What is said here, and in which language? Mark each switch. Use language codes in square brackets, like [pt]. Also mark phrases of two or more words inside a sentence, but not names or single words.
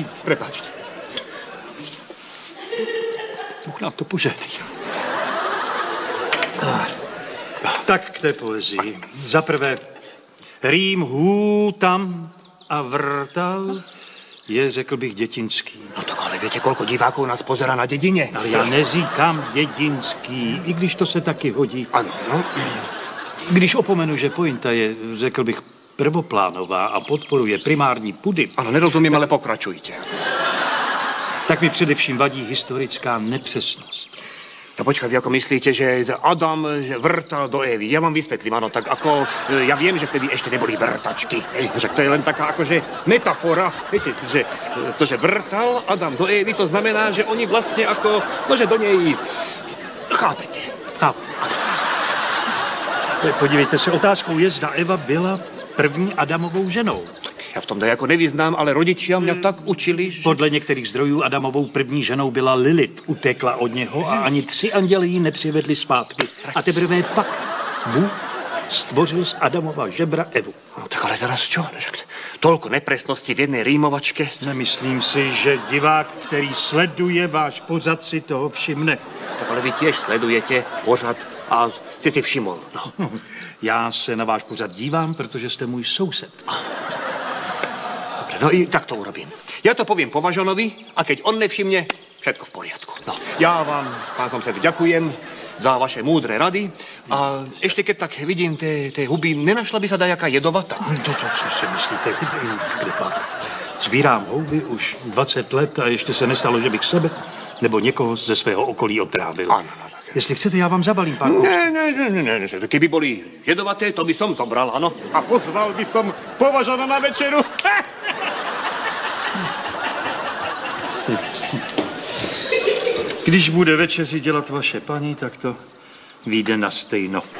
[sk] Prepáčte. [cs] Bůh nám to požehnej. Tak k té poezii. Za prvé, rým tam a vrtal je, řekl bych, dětinský. [sk] No tak ale viete, koľko divákov nás pozerá na dedine? [cs] Ale já neříkám dědinský, i když to se taky hodí. Ano, no. Když opomenu, že pointa je, řekl bych, prvoplánová a podporuje primární pudy. Ano, nerozumím, ale pokračujte. Tak mi především vadí historická nepřesnost. [sk] No počkaj, vy ako myslíte, že Adam vrtal do Évy? Ja vám vysvetlím, áno, tak ako... Ja viem, že vtedy ešte neboli vrtačky. Že to je len taká akože metafora. Viete, že to, že vrtal Adam do Évy, to znamená, že oni vlastne ako... No, že do nej... Chápete? [cs] Chápu. Podívejte se, otázkou je, zda Eva byla první Adamovou ženou. [sk] Ja v tom dajako nevyznám, ale rodičia mňa tak učili, že... [cs] Podle některých zdrojů Adamovou první ženou byla Lilith. Utekla od něho a ani 3 anděli ji nepřivedli zpátky. A teprve pak Bůh stvořil z Adamova žebra Evu. [sk] No, tak ale teraz čo? Toľko nepresnosti v jednej rýmovačke. [cs] Nemyslím si, že divák, který sleduje váš pořad, si toho všimne. [sk] Tak ale vy tiež sledujete pořad a si všimol. No. [cs] Já se na váš pořad dívám, protože jste můj soused. [sk] No i tak to urobím. Ja to poviem Považonovi a keď on nevšimne, všetko v poriadku. No, ja vám, pán sumsed, ďakujem za vaše múdre rady a ešte keď tak vidím tie huby, nenašla by sa dajaká jedovatá? [cs] To, co si myslíte? Kde Sbírám houby už 20 let a ještě se nestalo, že bych sebe nebo někoho ze svého okolí otrávil. Ano, no, tak. Jestli chcete, já vám zabalím pár kousů. Ne, [sk] keby boli jedovaté, to by som zobral, ano. A pozval by som Považona na večeru. [cs] Když bude večeři dělat vaše paní, tak to vyjde na stejno.